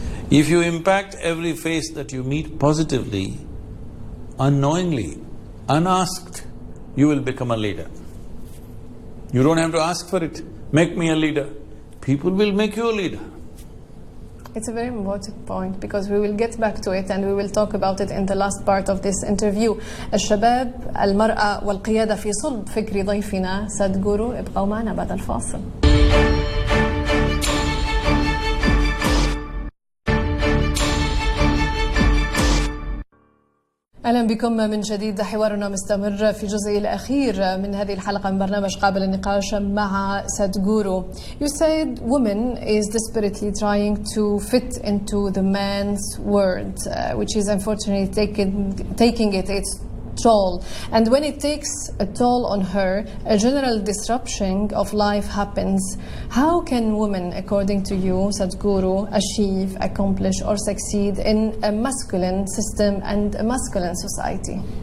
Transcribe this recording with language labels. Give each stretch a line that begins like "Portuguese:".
English: If you impact every face that you meet positively, unknowingly, unasked, you will become a leader. You don't have to ask for it. Make me a leader. People will make you a leader. It's a very important point because we will get back to it and we will talk about it in the last part of this interview.
Arabic: الشباب، المرأة والقيادة في صلب فكر ضيفنا سادغورو. ابقوا معنا بعد الفاصل. أهلا بكم من جديد. حوارنا مستمر في الجزء الأخير من هذه الحلقة من برنامج قابل النقاش مع سادغورو.
English: You said woman is desperately trying to fit into the man's world, which is unfortunately taking its toll. And when it takes a toll on her, a general disruption of life happens. How can women, according to you, Sadhguru, achieve, accomplish or succeed in a masculine system and a masculine society?